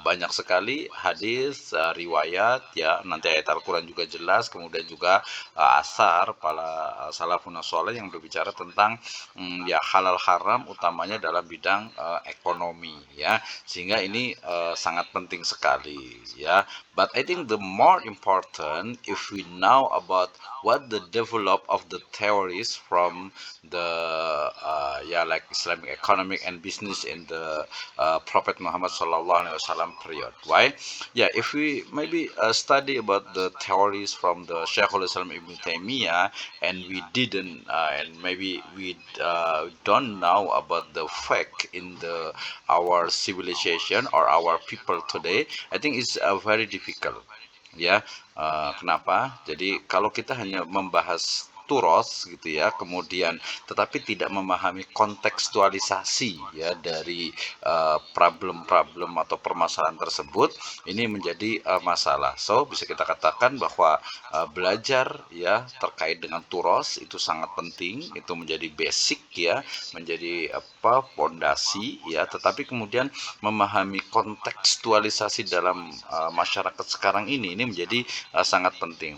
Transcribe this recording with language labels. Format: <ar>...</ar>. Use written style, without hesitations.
<id>Banyak sekali hadis riwayat ya, nanti ayat Al-Qur'an juga jelas, kemudian juga asar para salafun saleh yang berbicara tentang ya halal haram utamanya dalam bidang ekonomi ya. Sehingga ini sangat penting sekali ya.</id> <en>But I think the more important if we know about what the develop of the theories from the like Islamic economic and business in the Prophet Muhammad Sallallahu Alaihi Wasallam period. Why? Yeah, if we maybe study about the theories from the Shaykhul Islam Ibn Taymiyyah and we didn't and maybe we don't know about the fact in the our civilization or our people today, I think it's very difficult ya. Kenapa? Jadi kalau kita hanya membahas</en> <id>turos gitu ya, kemudian tetapi tidak memahami kontekstualisasi ya dari problem-problem atau permasalahan tersebut, ini menjadi masalah. So bisa kita katakan bahwa belajar ya terkait dengan turos itu sangat penting, itu menjadi basic ya, menjadi pondasi ya, tetapi kemudian memahami kontekstualisasi dalam masyarakat sekarang ini menjadi sangat penting.</id>